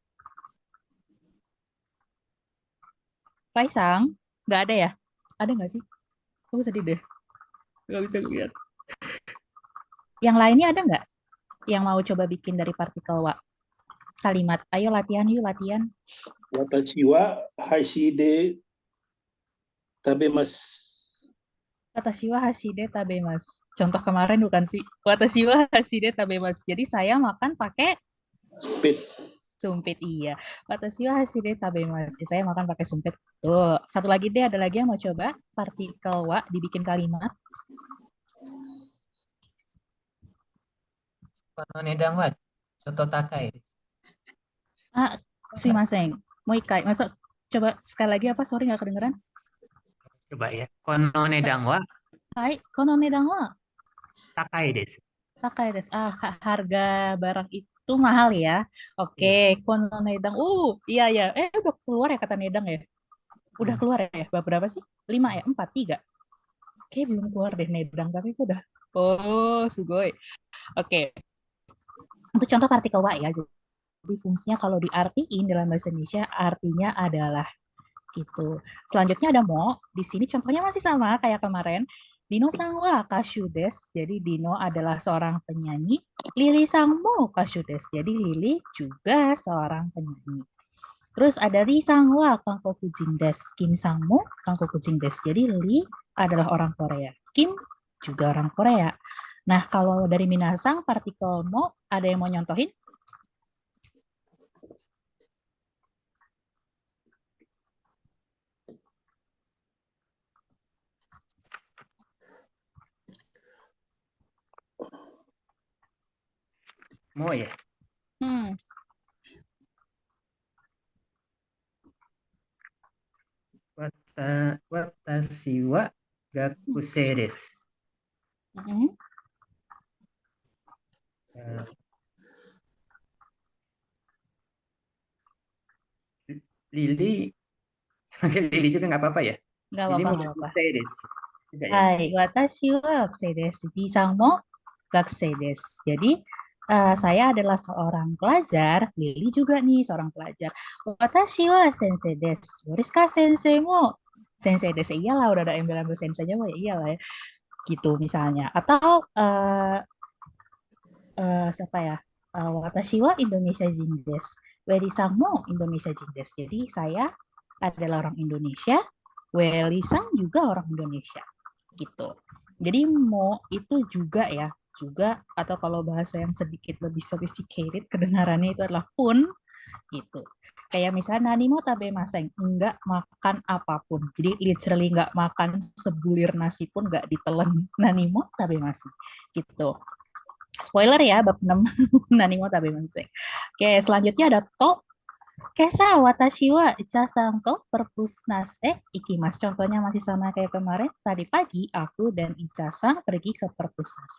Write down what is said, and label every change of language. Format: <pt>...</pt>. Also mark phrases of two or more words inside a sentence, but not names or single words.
<id>Faisal? Nggak ada ya? Ada nggak sih? Aku sedih deh. Nggak bisa lihat. Yang lainnya ada nggak? Yang mau coba bikin dari partikel wa? Kalimat. Ayo latihan yuk, latihan.</id> <ja>私は箸で食べます. 私は箸で食べます.</ja> <id>Contoh kemarin bukan sih?</id> <ja>私は箸で食べます.</ja> <id>Jadi saya makan pakai Sumpit. sumpit, iya.</id> <ja>私は箸で食べます.</ja> <id>Saya makan pakai sumpit. Tuh. Satu lagi deh, ada lagi yang mau coba partikel wa dibikin kalimat.</id> <ja>この値段はそと高いです. あ、すみません.</ja> <id>Mau ikai. Masuk. Coba sekali lagi apa? Sorry nggak kedengeran. Coba ya.</id> <ja>この値段ははい、この値段は高いです. 高いです.</ja> <id>Harga barang itu mahal ya. Oke, Iya.</id> <ja>この値段.</ja> <id>Iya ya. Udah keluar ya kata nedang ya. Udah Belum. keluar ya. Berapa sih? 5 ya? 4, 3. Oke, belum keluar deh nedang tapi itu udah. Oh, sugoi. Oke. Untuk contoh partikel wa ya. Jadi fungsinya kalau diartiin dalam bahasa Indonesia artinya adalah gitu. Selanjutnya ada mo. Di sini contohnya masih sama kayak kemarin.</id> <ja>ディノさんは歌手です.</ja> <id>Jadi Dino adalah seorang penyanyi.</id> <ja>リリさんも歌手です.</ja> <id>Jadi Lili juga seorang penyanyi. Terus ada</id> <ja>リさんは韓国人です. キムさんも韓国人です.</ja> <id>Jadi Ri adalah orang Korea. Kim juga orang Korea. Nah, kalau dari Minasang partikel mo ada yang mau nyontohin? Mo ya. Hmm.</id> <ja>私は学生です. Mm-mm.</ja> <id>Eh, Lili, Lili juga nggak apa-apa ya. Nggak Lili apa-apa, mau nggak apa-apa.</id> <ja>学生です.</ja> <id>Juga ya.</id> <ja>はい, 私は学生です。ディさんも学生です.</ja> <id>Jadi, saya adalah seorang pelajar. Lili juga nih seorang pelajar.</id> <ja>私は先生です。ボリスカ先生も. 先生です.</ja> <id>Iyalah, udah ada embel-embel senseinya. Ya iyalah ya. Gitu misalnya. Atau, siapa ya?</id> <ja>私はインドネシア人です。ウェリさんもインドネシア人です.</ja> <id>Jadi, saya adalah orang Indonesia. Weli sang juga orang Indonesia. Gitu. Jadi mo itu juga ya, juga atau kalau bahasa yang sedikit lebih sophisticated kedengarannya itu adalah pun gitu. Kayak misalnya</id> <ja>何も食べません,</ja> <id>enggak makan apapun. Jadi literally enggak makan sebulir nasi pun enggak ditelan.</id> <ja>何も食べません</ja> <id>gitu. Spoiler ya bab 6</id> <ja>何も食べません.</ja> <id>Oke, selanjutnya ada to.</id> <ja>今朝私はイチャさんとペルプスナス行きます.</ja> <id>Contohnya masih sama kayak kemarin. Tadi pagi aku dan Icha-san pergi ke perpusnas.</id>